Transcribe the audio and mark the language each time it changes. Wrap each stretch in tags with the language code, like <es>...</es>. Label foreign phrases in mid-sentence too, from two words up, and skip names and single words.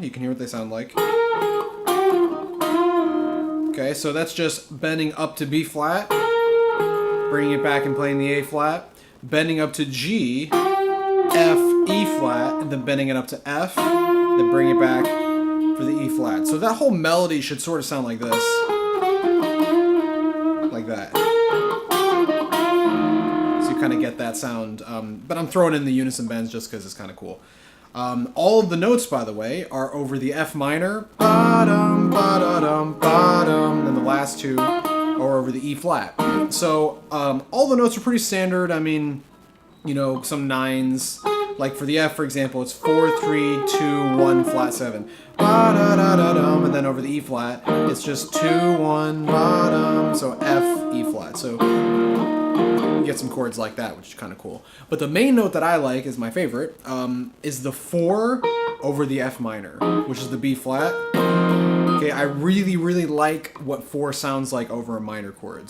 <en>You can hear what they sound like. Okay, so that's just bending up to B flat, bringing it back and playing the A flat, bending up to G, F, E flat, and then bending it up to F, then bring it back for the E flat. So that whole melody should sort of sound like this. Like that. So you kind of get that sound, but I'm throwing in the unison bends just because it's kind of cool. All of the notes, by the way, are over the F minor, ba-dum, ba-da-dum, ba-dum, and the last 2 are over the E flat. So all the notes are pretty standard. I mean, you know, some 9s. Like for the F, for example, it's 4, 3, 2, 1, flat 7. Ba-da-da-da-dum, and then over the E flat, it's just 2, 1, ba-dum, so F, E flat. So you get some chords like that, which is kind of cool. But the main note that I like, is my favorite, is the 4 over the F minor, which is the B flat. Okay, I really, really like what 4 sounds like over a minor chord.</en>